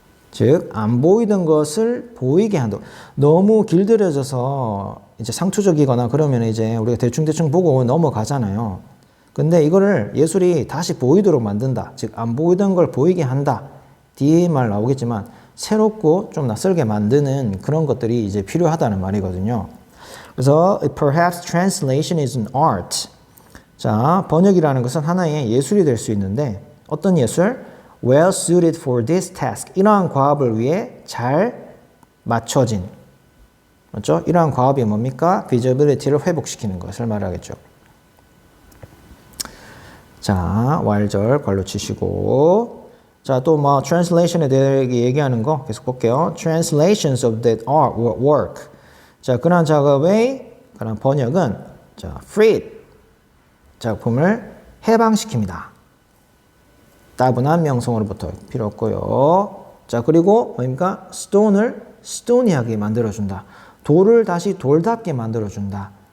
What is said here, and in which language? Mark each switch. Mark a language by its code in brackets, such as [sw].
[ko] 즉, 안 보이던 것을 보이게 한다. 너무 길들여져서 이제 상투적이거나 그러면 이제 우리가 대충 보고 넘어가잖아요. 근데 이거를 예술이 다시 보이도록 만든다. 즉, 안 보이던 걸 보이게 한다. 뒤에 말 나오겠지만, 새롭고 좀 낯설게 만드는 그런 것들이 이제 필요하다는 말이거든요. [en] 그래서, perhaps translation is an art. [ko] 자, 번역이라는 것은 하나의 예술이 될 수 있는데, 어떤 예술? [en] Well suited for this task. [ko] 이러한 과업을 위해 잘 맞춰진. 맞죠? 이러한 과업이 뭡니까? visibility를 회복시키는 것을 말하겠죠. 자, Y절 괄호 치시고. 자, 또 translation에 대해 얘기하는 거 계속 볼게요. [en] Translations of that art work. [ko] 자, 그러한 작업의 그런 번역은, 자, freed. 작품을 해방시킵니다. 따분한 명성으로부터 필요 없고요. 자, 그리고 뭡니까? stone을 stony하게 만들어준다. 돌을 다시 돌답게 만들어준다.